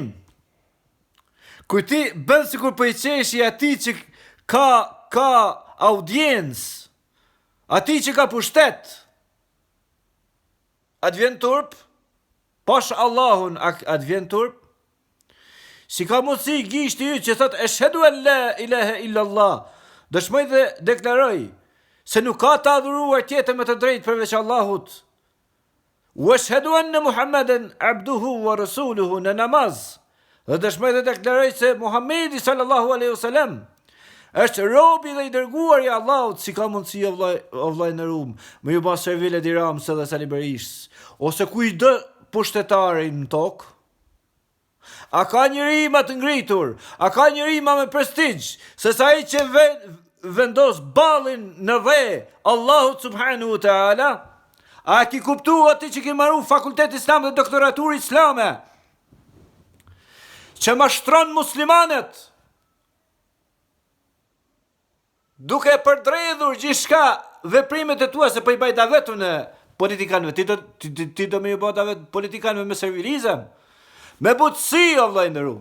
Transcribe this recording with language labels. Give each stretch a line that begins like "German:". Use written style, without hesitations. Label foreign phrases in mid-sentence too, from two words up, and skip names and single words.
Albanian: Kur ti bën sikur po i qeshi atij që ka audiencë, atij që ka pushtet, atë vjen turp, pash Allahun atë vjen turp. Si ka mundësi gishti yt që thot
Arabic: أشهد أن لا إله إلا الله,
Albanian: dëshmoj dhe deklaroj se nuk ka të adhuruar tjetër me të drejtë përveç Allahut.
Arabic: وأشهد أن محمدا عبده ورسوله,
Albanian: në namaz, dhe dëshmoj dhe deklaroj se Muhamedi
Arabic: صلى الله عليه وسلم
Albanian: është robi dhe i dërguar i Allahut. Si ka mundësi o vllai në Rum, me ju bas servile di Ramës dhe Sali Berishës, ose kujdo pushtetarin në tokë? A ka njëri ma të ngritur, a ka njëri ma me prestigj, se sa i që vendos balin në dhe Allahut
Arabic: سبحانه وتعالى?
Albanian: A ki kuptu ati që ki maru fakultet islam dhe doktoratur islame, që mashtron muslimanet, duke përdredhur gjithçka veprimet e tua, se po i baj davetu në politikanëve, ti do me ju bë davet politikanëve me servilizëm, me butësi, o vllai nderuar.